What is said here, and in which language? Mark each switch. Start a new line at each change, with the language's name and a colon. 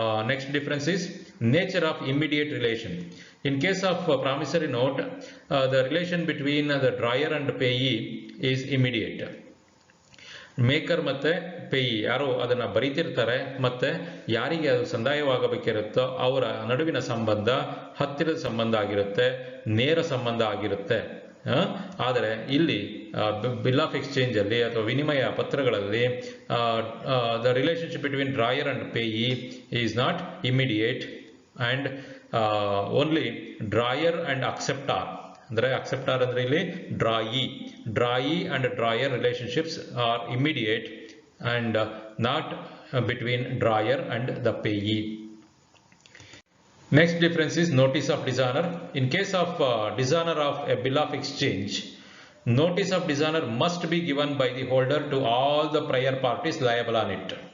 English: Next difference is nature of immediate relation. In case of promissory note, the relation between the drawer and payee is immediate.
Kannada: Maker ಮತ್ತೆ ಪೇಯಿ ಯಾರು ಅದನ್ನ ಬರೀತಿರ್ತಾರೆ ಮತ್ತೆ ಯಾರಿಗೆ ಅದು ಸಂದಾಯವಾಗಬೇಕಿರುತ್ತೋ ಅವರ ನಡುವಿನ ಸಂಬಂಧ ಹತ್ತಿರದ ಸಂಬಂಧ ಆಗಿರುತ್ತೆ, ನೇರ ಸಂಬಂಧ ಆಗಿರುತ್ತೆ. ಆದರೆ ಇಲ್ಲಿ ಬಿಲ್ ಆಫ್ ಎಕ್ಸ್ಚೇಂಜ್ ಅಲ್ಲಿ ಅಥವಾ ವಿನಿಮಯ ಪತ್ರಗಳಲ್ಲಿ
English: The relationship between drawer and payee is not immediate and only drawer and acceptor.
Kannada: ಅಂದ್ರೆ ಅಕ್ಸೆಪ್ಟಾರ್ ಅಂದ್ರೆ ಇಲ್ಲಿ
English: Drawee and drawer relationships are immediate and not between drawer and the payee. Next difference is notice of dishonor. In case of dishonor of a bill of exchange, Notice of dishonor must be given by the holder to all the prior parties liable on it.